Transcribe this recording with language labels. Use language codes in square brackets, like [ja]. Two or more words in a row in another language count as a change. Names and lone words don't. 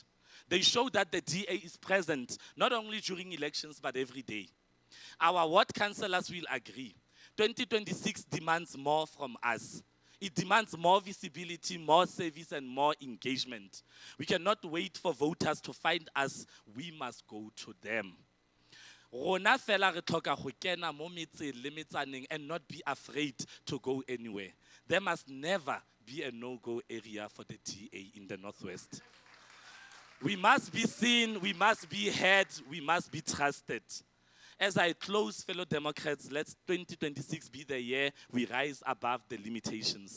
[en] They show that the DA is present, not only during elections, but every day. Our ward councillors will agree. 2026 demands more from us. It demands more visibility, more service, and more engagement. We cannot wait for voters to find us. We must go to them. [tn] Rona fela re tlhoka go kena mo metseng le metsaneng [en] and not be afraid to go anywhere. There must never be a no-go area for the DA in the Northwest. We must be seen, we must be heard, we must be trusted. As I close, fellow Democrats, let 2026 be the year we rise above the limitations.